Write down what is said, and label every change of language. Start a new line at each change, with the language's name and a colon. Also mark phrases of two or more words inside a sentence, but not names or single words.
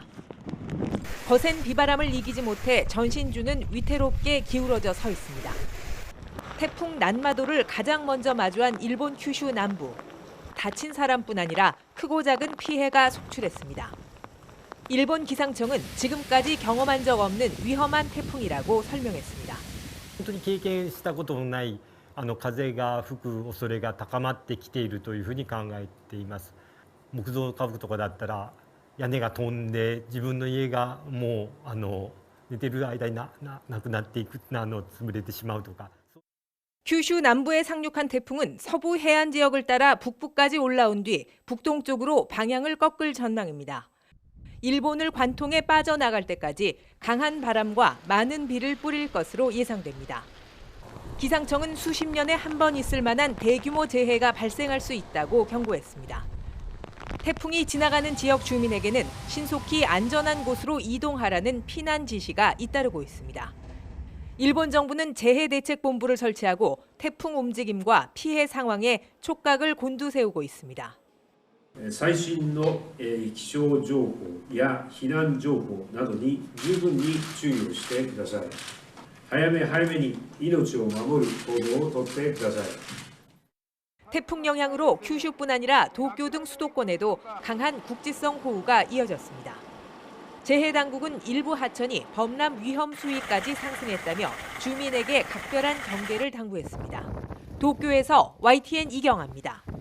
Korean: 거센 비바람을 이기지 못해 전신주는 위태롭게 기울어져 서 있습니다. 태풍 난마도를 가장 먼저 마주한 일본 큐슈 남부. 다친 사람뿐 아니라 크고 작은 피해가 속출했습니다. 일본 기상청은 지금까지 경험한 적 없는 위험한 태풍이라고 설명했습니다.
Japanese: 本当に経験したことのない風が吹く恐れが高まってきているというふうに考えています。木造家屋とかだったら屋根が飛んで自分の家がもう寝てる間になくなっていく潰れてしまうとか。
Korean: 큐슈 남부에 상륙한 태풍은 서부 해안 지역을 따라 북부까지 올라온 뒤 북동쪽으로 방향을 꺾을 전망입니다. 일본을 관통해 빠져나갈 때까지 강한 바람과 많은 비를 뿌릴 것으로 예상됩니다. 기상청은 수십 년에 한 번 있을 만한 대규모 재해가 발생할 수 있다고 경고했습니다. 태풍이 지나가는 지역 주민에게는 신속히 안전한 곳으로 이동하라는 피난 지시가 잇따르고 있습니다. 일본 정부는 재해대책본부를 설치하고 태풍 움직임과 피해 상황에 촉각을 곤두세우고 있습니다.
Japanese: 最新の気象情報や避難情報などに十分に注意をしてください。早め早めに命を守る行動をとってください。
Korean: 태풍 영향으로 큐슈뿐 아니라 도쿄 등 수도권에도 강한 국지성 호우가 이어졌습니다. 재해당국은 일부 하천이 범람 위험 수위까지 상승했다며 주민에게 각별한 경계를 당부했습니다. 도쿄에서 YTN 이경아입니다.